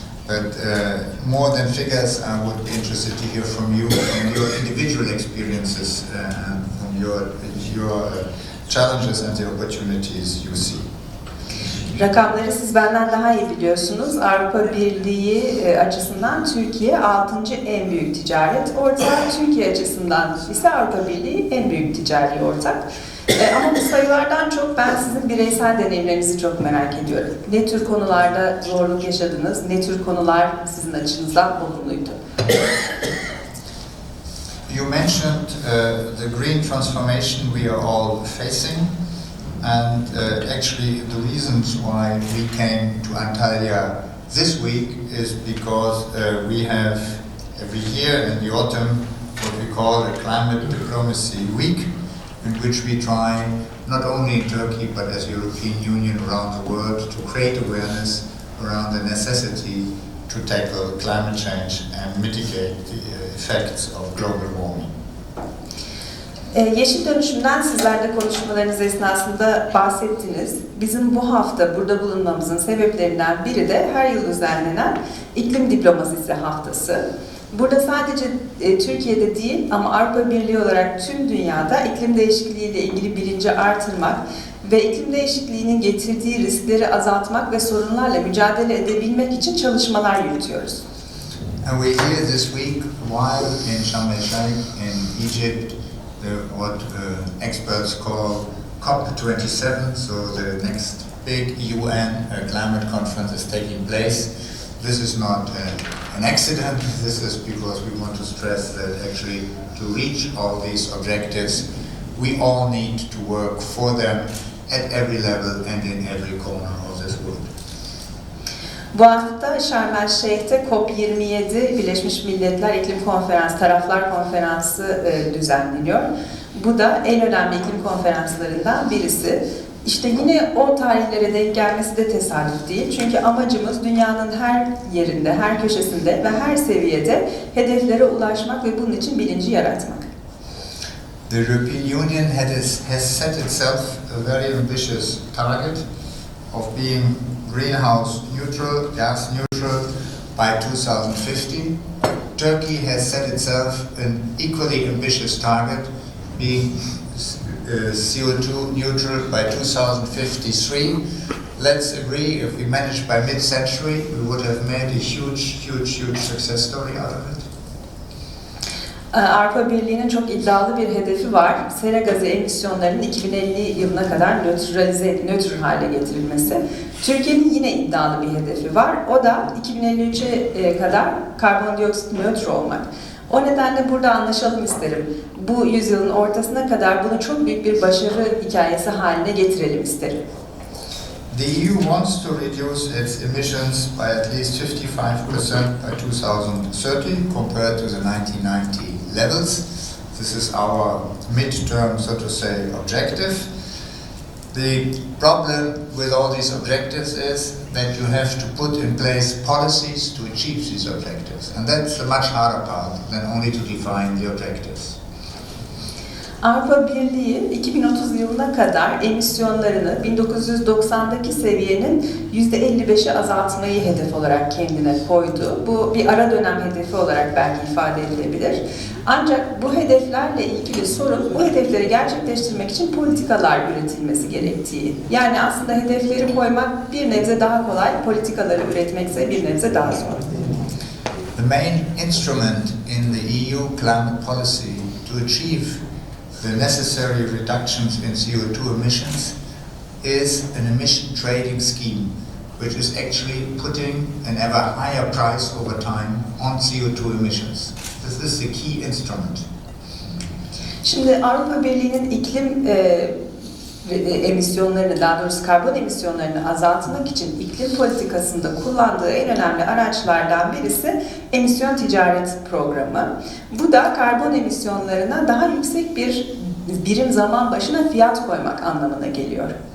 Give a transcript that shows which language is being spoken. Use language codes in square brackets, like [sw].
[en] But more than figures, I would be interested to hear from you and your individual experiences and from your challenges and the opportunities you see. [tr] Rakamları siz benden daha iyi biliyorsunuz. Avrupa Birliği açısından Türkiye 6. en büyük ticaret ortağı. Türkiye açısından ise Avrupa Birliği en büyük ticari ortak. Ama bu sayılardan çok ben sizin bireysel deneyimlerinizi çok merak ediyorum. Ne tür konularda zorluk yaşadınız? Ne tür konular sizin açınızdan olumluydu? [en] You mentioned the green transformation we are all facing. And actually the reasons why we came to Antalya this week is because we have every year in the autumn what we call a climate diplomacy week, in which we try not only in Turkey but as European Union around the world to create awareness around the necessity to tackle climate change and mitigate the effects of global warming. [tr] Yeşil dönüşümden sizler de konuşmalarınız esnasında bahsettiniz. Bizim bu hafta burada bulunmamızın sebeplerinden biri de her yıl düzenlenen iklim diplomasisi haftası. Burada sadece Türkiye'de değil ama Avrupa Birliği olarak tüm dünyada iklim değişikliği ile ilgili bilinci artırmak ve iklim değişikliğinin getirdiği riskleri azaltmak ve sorunlarla mücadele edebilmek için çalışmalar yürütüyoruz. [en] And we're here this week while in Sharm el-Sheikh in Egypt, what experts call COP27, so the next big UN climate conference is taking place. This is not an accident, this is because we want to stress that actually to reach all these objectives, we all need to work for them at every level and in every corner of this world. [tr] Bu hafta Sharm el-Sheikh'te COP27 Birleşmiş Milletler İklim Konferansı, Taraflar Konferansı düzenleniyor. Bu da en önemli iklim konferanslarından birisi. İşte yine o tarihlere denk gelmesi de tesadüf değil. Çünkü amacımız dünyanın her yerinde, her köşesinde ve her seviyede hedeflere ulaşmak ve bunun için bilinci yaratmak. [en] The European Union has set itself a very ambitious target of being greenhouse neutral, gas neutral by 2050. Turkey has set itself an equally ambitious target, being CO2 neutral by 2053. Let's agree if we manage by mid-century, we would have made a huge success story out of it. [tr] Avrupa Birliği'nin çok iddialı bir hedefi var. Sera gazı emisyonlarının 2050 yılına kadar nötr hale getirilmesi. Türkiye'nin yine iddialı bir hedefi var. O da 2053'e kadar karbondioksit nötr olmak. O nedenle burada anlaşalım isterim. Bu yüzyılın ortasına kadar bunu çok büyük bir başarı hikayesi haline getirelim isterim. [en] The EU wants to reduce its emissions by at least 55% by 2030 compared to the 1990 levels. This is our mid-term, so to say, objective. The problem with all these objectives is that you have to put in place policies to achieve these objectives. And that's the much harder part than only to define the objectives. [tr] Avrupa Birliği 2030 yılına kadar emisyonlarını 1990'daki seviyenin %55'e azaltmayı hedef olarak kendine koydu. Bu bir ara dönem hedefi olarak belki ifade edilebilir. Ancak bu hedeflerle ilgili sorun, bu hedefleri gerçekleştirmek için politikalar üretilmesi gerektiği. Yani aslında hedefleri koymak bir nebze daha kolay, politikaları üretmekse bir nebze daha zor. [en] The main instrument in the EU climate policy to achieve the necessary reductions in CO2 emissions is an emission trading scheme, which is actually putting an ever higher price over time on CO2 emissions. This is the key instrument. [tr] Şimdi Avrupa Birliği'nin iklim emisyonlarını, daha doğrusu karbon emisyonlarını azaltmak için iklim politikasında kullandığı en önemli araçlardan birisi emisyon ticaret programı. Bu da karbon emisyonlarına daha yüksek bir birim zaman başına fiyat koymak anlamına geliyor.